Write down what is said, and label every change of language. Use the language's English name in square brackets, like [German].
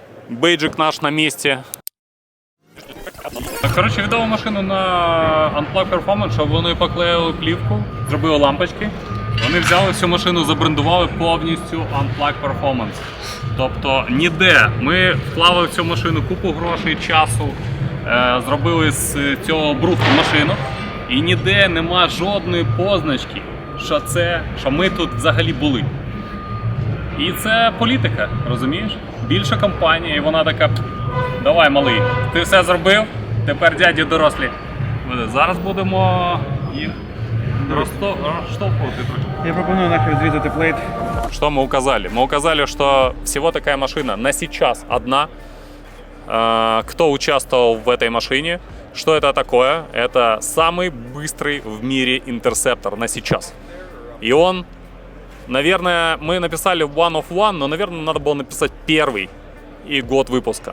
[Russian] Бейджик наш на месте. [Ukrainian] Коротше, віддав машину на Unplug Performance, щоб вони поклеїли плівку, зробили лампочки. Вони взяли всю машину, забрендували повністю Unplug Performance. Тобто ніде. Ми вклали в цю машину купу грошей, часу, зробили з цього брухту машину. І ніде нема жодної позначки, що ми тут взагалі були. І це політика, розумієш? Більша компанія, і вона така: давай, малий, ти все зробив, тепер дяді дорослі. Зараз будемо їх розштовхувати. Я пропоную нахер відрізати плейт. [Russian] Что мы указали? Мы указали, что всего такая машина на сейчас одна. Кто участвовал в этой машине? Что это такое? Это самый быстрый в мире интерсептор на сейчас. И он, наверное, мы написали [English] one of one, [Russian] но, наверное, надо было написать первый и год выпуска.